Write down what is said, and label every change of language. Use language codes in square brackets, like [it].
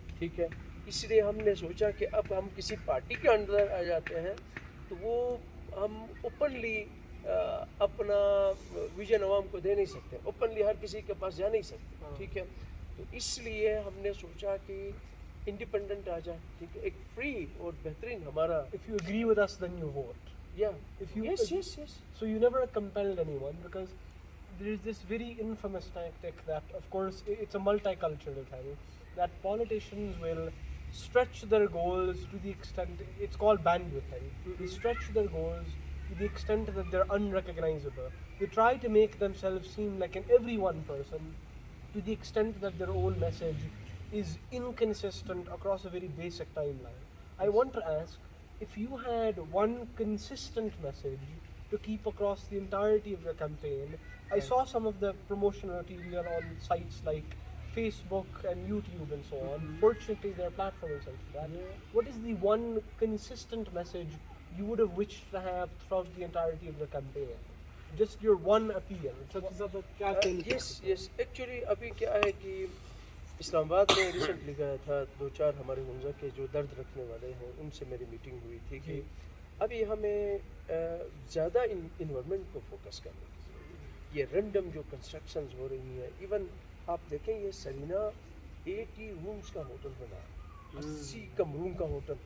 [ur] ٹھیک ہے, اس لیے ہم نے سوچا کہ اب ہم کسی پارٹی کے اندر آ جاتے ہیں تو وہ ہم اوپنلی اپنا ویژن عوام کو دے نہیں سکتے, اوپنلی ہر کسی کے پاس جا نہیں سکتے. ٹھیک ہے, تو اس لیے ہم نے سوچا کہ انڈیپینڈنٹ آ جائے. ٹھیک ہے, ایک فری اور بہترین ہمارا. [en] If you agree with us, then you vote. If you yes. So you never compelled anyone, because there is this very infamous tactic that, of course, it's a multicultural thing, that politicians will stretch their goals to the extent, it's called bandwidth. They stretch their goals to the extent that they're unrecognizable. They try to make themselves seem like an everyone person to the extent that their own message is inconsistent across a very basic timeline. I want to ask, if you had one consistent message to keep across the entirety of your campaign, I saw some of the promotional material on sites like Facebook and YouTube and so on. Fortunately, there are platforms like that. What is the one consistent message you would have wished to have throughout the entirety of your campaign? Just your one appeal. Yes. [ur] Actually ابھی کیا ہے کہ اسلام آباد میں recently گیا تھا, 2-4 ہمارے ہنزا کے جو درد رکھنے والے ہیں ان سے میری میٹنگ ہوئی تھی کہ ابھی ہمیں زیادہ انوائرمنٹ کو فوکس کرنے کی ضرورت ہے. یہ رینڈم جو کنسٹرکشنز ہو رہی ہیں, ایون آپ دیکھیں یہ سرینا 80 رومز کا ہوٹل بنا, 80 کمروں کا ہوٹل.